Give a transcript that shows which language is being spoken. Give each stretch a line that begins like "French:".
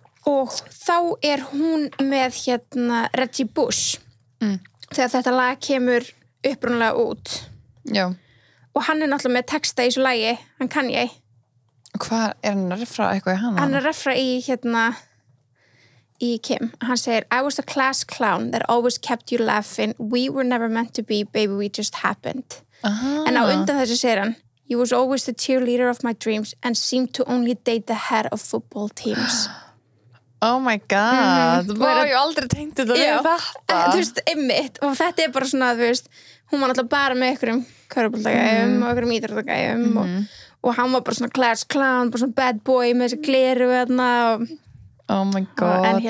Icelandic: Og þá hún með Reggie Bush. Þegar þetta lag kemur upprunalega út. Já. Og hann náttúrulega með texta í þessu lagi, hann Kanye. Hvað hann að refra eitthvað í hana? Hann að refra í Kim. Hann segir,
English: I was a class clown that always kept you laughing. We were never meant to be, baby, we just happened.
Icelandic: En á undan þessu segir hann,
English: you was always the cheerleader of my dreams and seemed to only date the head of football teams. Oh my god,
Icelandic: ég aldrei tengt þetta við þetta. Þú veist, einmitt, og þetta bara svona, þú veist, hún var náttúrulega bara með einhverjum körfuboltagæjum og einhverjum íþróttagæjum og hann var bara svona class clown, bara svona bad boy með þessi gleru og
English: oh my god.